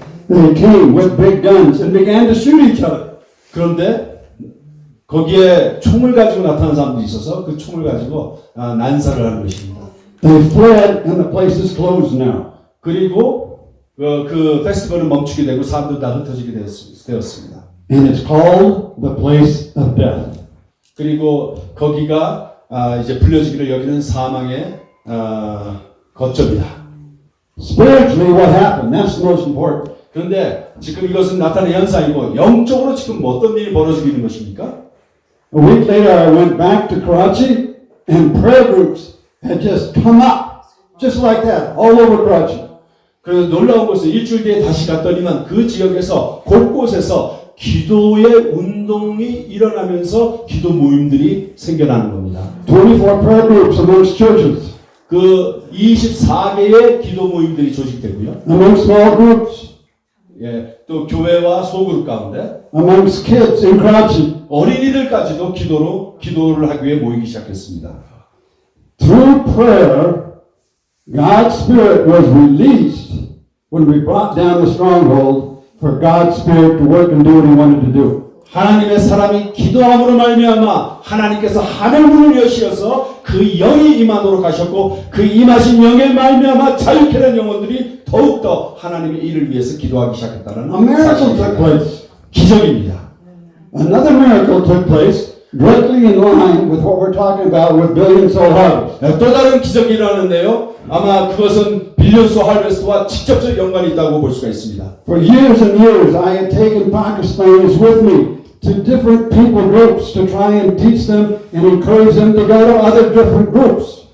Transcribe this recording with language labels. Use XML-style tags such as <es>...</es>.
<en>They came with big guns and began to shoot each other.</en> <ko>그런데 거기에 총을 가지고 나타난 사람들이 있어서 그 총을 가지고 난사를 하는 것입니다.</ko> <en>They fled and the place is closed now.</en> <ko>그리고 그 페스티벌은 멈추게 되고 사람들 다 흩어지게 되었습니다.</ko> <en>And it's called the place of death.</en> <ko>그리고 거기가 이제 불려지기를 여기는 사망의 거점이다.</ko> <en>Spiritually, what happened? That's the most important.</en> <ko>그런데 지금 이것은 나타난 현상이고 영적으로 지금 어떤 일이 벌어지고 있는 것입니까?</ko> <en>A week later, I went back to Karachi, and prayer groups had just come up, just like that, all over Karachi.</en> <ko>그래서 놀라운 것은 일주일 뒤에 다시 갔더니만 그 지역에서 곳곳에서 기도의 운동이 일어나면서 기도 모임들이 생겨나는 겁니다.</ko> <en>24 prayer groups amongst churches,</en> <ko>그 24개의 기도 모임들이 조직되고요.</ko> <en>amongst small groups,</en> <ko>예, 또 교회와 소그룹 가운데</ko> <en>amongst kids in Karachi.</en> <ko>어린이들까지도 기도를 하기 위해 모이기 시작했습니다.</ko> <en>Through prayer, God's Spirit was released when we brought down the stronghold for God's Spirit to work and do what He wanted to do.</en> <ko>하나님의 사람이 기도함으로 말미암아 하나님께서 하늘문을 여시어서 그 영이 임하도록 하셨고 그 임하신 영의 말미암아 자유케 된 영혼들이 더욱더 하나님의 일을 위해서 기도하기 시작했다는</ko> <en>A miracle took place.</en> <ko>기적입니다.</ko> <en>Another miracle took place directly in line with what we're talking about with Billion Soul Harvest.</en> <ko>또 다른 기적이 일어나는데요. 아마 그것은 빌리언스 할베스트와 직접적 연관이 있다고 볼 수가 있습니다.</ko> <en>For years and years, I had taken Pakistanis with me to different people groups to try and teach them and encourage them to go to other different groups.</en>